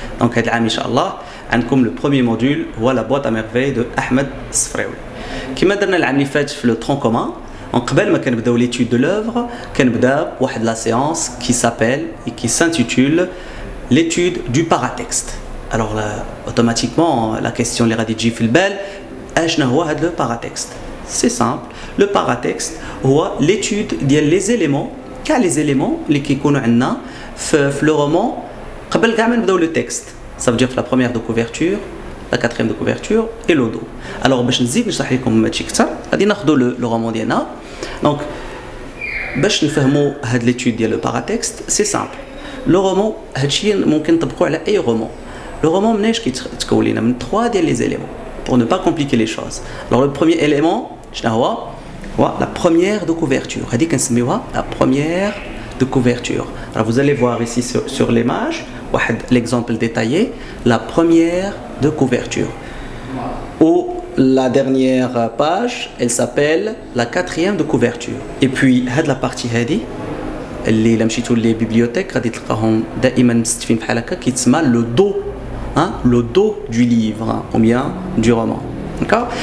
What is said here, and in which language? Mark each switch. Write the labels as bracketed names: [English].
[French] Donc [Arabic] هذا العام إن شاء الله عندكم [French] le premier module هو la boîte à merveilles de Ahmed Sfraoui. [Arabic] كما درنا العام اللي فات في [French] le tronc commun, [Arabic] قبل ما كنبداو [French] l'étude de l'œuvre, [Arabic] كنبدا واحد [French] la séance qui s'appelle et qui s'intitule l'étude du paratexte. Alors là, automatiquement, la question [Arabic] اللي غادي تجي في البال أشنا هو هذا le paratexte. [French] C'est simple, le paratexte هو l'étude ديال les éléments كاع les éléments [Arabic] اللي كيكونوا عندنا في [French] le roman [Arabic] قبل كاع ما نبداو [French] le texte. Ça veut dire la première de couverture, la quatrième de couverture et le dos. [Arabic] Alors باش نزيد نشرح لكم هادشي أكثر غادي ناخذوا le roman ديالنا. [French] Donc [Arabic] باش نفهموا هاد [French] l'étude ديال le paratexte, c'est simple. [Arabic] Le roman هادشي ممكن نطبقوا على أي roman. Le roman مناش كيتكون لينا من 3 ديال les éléments. [French] Pour ne pas compliquer les choses. Alors le premier élément, la première de couverture. La première de couverture. Alors vous allez voir ici sur l'image, l'exemple détaillé, la première de couverture. Ou la dernière page, elle s'appelle la quatrième de couverture. Et puis, la partie [Arabic] هذه اللي مشيتوا les bibliothèques غادي تلقاهم دائما مستفين بحال هكا كيتسمى le dos. [French] Hein, le dos du livre ou bien du roman. D'accord?